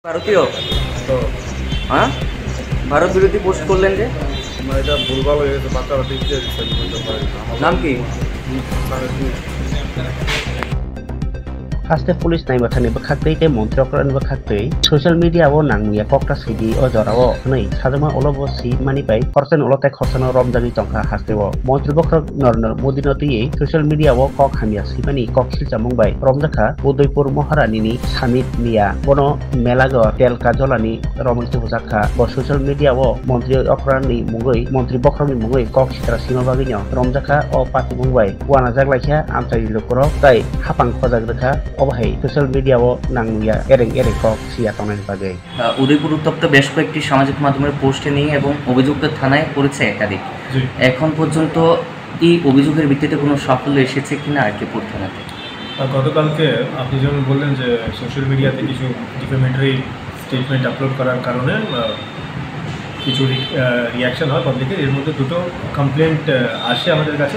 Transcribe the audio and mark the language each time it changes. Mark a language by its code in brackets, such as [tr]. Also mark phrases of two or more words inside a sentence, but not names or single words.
[bn] ভারতীয় তো হ্যাঁ ভারত বিরোধী পোস্ট করলেন যে এটা ভুলভাল হয়ে গেছে, বাচ্চারা ঠিক দিয়ে দিচ্ছে। নাম কি? [trp] Haste pulis nai bathani bakhaktei te monthri okran bakhaktei [en] social media [trp] o nangmuya kokta sidi o jorao nei sajama olobo si mani pai khorsan olote khorsano romjani tongkha haste o monthri bokrok nornor modinoti ei [en] social media [trp] o kok hamia sibani kok silchamung bai romjakha udaipur maharani ni samit miya bono melago telka jolani romanti hujakha bo [en] social media [trp] o monthri okran ni mungoi monthri bokrok ni mungoi kok sitra simabagi nyo romjakha o pati mungbai wana jaglaikhya amchai lokorok tai hapang khojakrekha অবহাই [en] social media [trp] নাংনুয়া এরেং কক সিয়া তনের বাগে [bn] উদয়পুর উত্তপ্ত বেশ কয়েকটি সামাজিক মাধ্যমের পোস্টে নিয়ে এবং অভিযুক্ত থানায় করেছে একাধিক। এখন পর্যন্ত এই অভিযোগের ভিত্তিতে কোনো সাফল্য এসেছে কিনা আরকিপুর থানাতে? গতকালকে আপনি যেমন বললেন যে [en] social media [bn] কিছু [en] defamatory statement [bn] আপলোড করার কারণে কিছু রিয়াকশন হয় পাবলিকের, এর মধ্যে দুটো কমপ্লেন্ট আসে আমাদের কাছে।